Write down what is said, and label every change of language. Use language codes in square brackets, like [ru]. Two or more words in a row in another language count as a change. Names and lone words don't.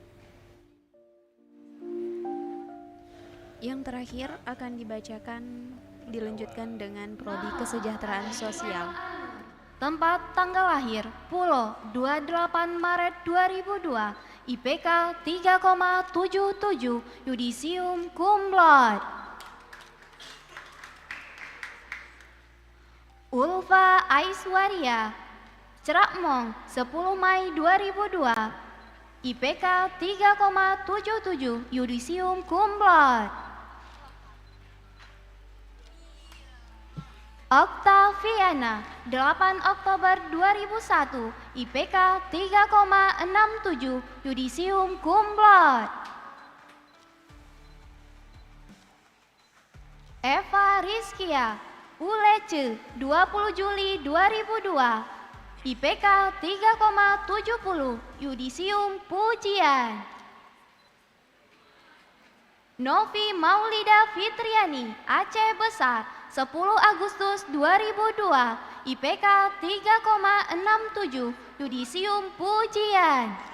[id] Yang terakhir akan dilanjutkan dengan Prodi Kesejahteraan Sosial. Tempat tanggal lahir Pulo 28 Maret 2002, IPK 3,77, Yudisium [la] Cum Laude. [id] Ulfa Aiswaria, Cerakmong 10 Mei 2002, IPK 3,77, Yudisium [la] Cum Laude. [id] Octaviana, 8 Oktober 2001, IPK 3,67, Yudisium [la] Cum Laude. [id] Eva Rizkia, Ulece, 20 Juli 2002, IPK 3,70, Yudisium Pujian. Novi Maulida Fitriani, Aceh Besar, 10 Agustus 2002, IPK 3,67, Yudisium Pujian.